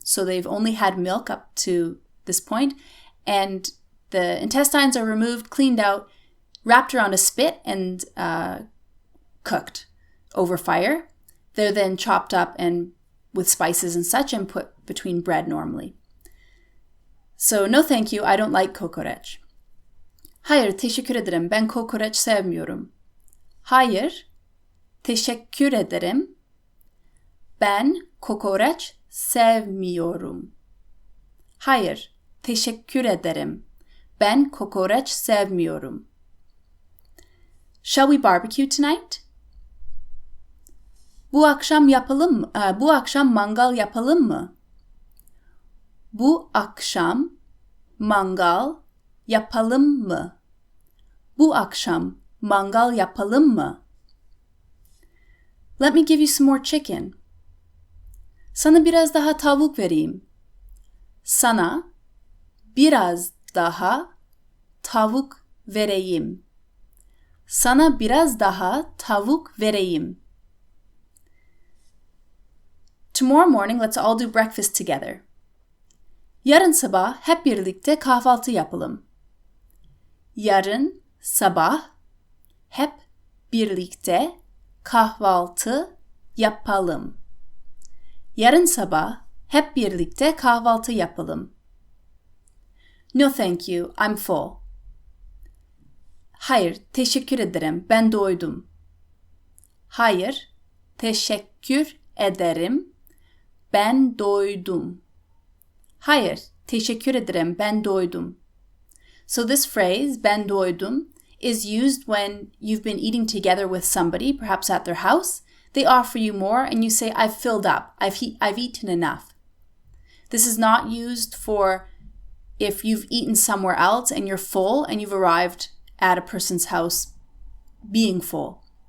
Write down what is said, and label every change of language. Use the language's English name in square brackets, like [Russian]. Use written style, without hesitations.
[English] So they've only had milk up to this point. And the intestines are removed, cleaned out, wrapped around a spit and cooked over fire. They're then chopped up and with spices and such and put between bread normally. So no thank you, I don't like kokoreç. [Turkish] Hayır, teşekkür ederim, ben kokoreç sevmiyorum. Hayır, teşekkür ederim, ben kokoreç sevmiyorum. Hayır, teşekkür ederim, ben kokoreç sevmiyorum. [English] Shall we barbecue tonight? [Turkish] Bu akşam bu akşam mangal yapalım mı? Bu akşam mangal yapalım mı? Bu akşam mangal yapalım mı? [English] Let me give you some more chicken. [Turkish] Sana biraz daha tavuk vereyim. Sana biraz daha tavuk vereyim. Sana biraz daha tavuk vereyim. [English] Tomorrow morning, let's all do breakfast together. [Turkish] Yarın sabah hep birlikte kahvaltı yapalım. Yarın sabah hep birlikte kahvaltı yapalım. Yarın sabah hep birlikte kahvaltı yapalım. [English] No thank you, I'm full. [Turkish] Hayır, teşekkür ederim, ben doydum. Hayır, teşekkür ederim, ben doydum. Hayır, teşekkür ederim, ben doydum. [English] So this phrase, ben doydum, is used when you've been eating together with somebody, perhaps at their house. They offer you more and you say, I've filled up, I've eaten enough. This is not used for if you've eaten somewhere else and you're full and you've arrived at a person's house being full.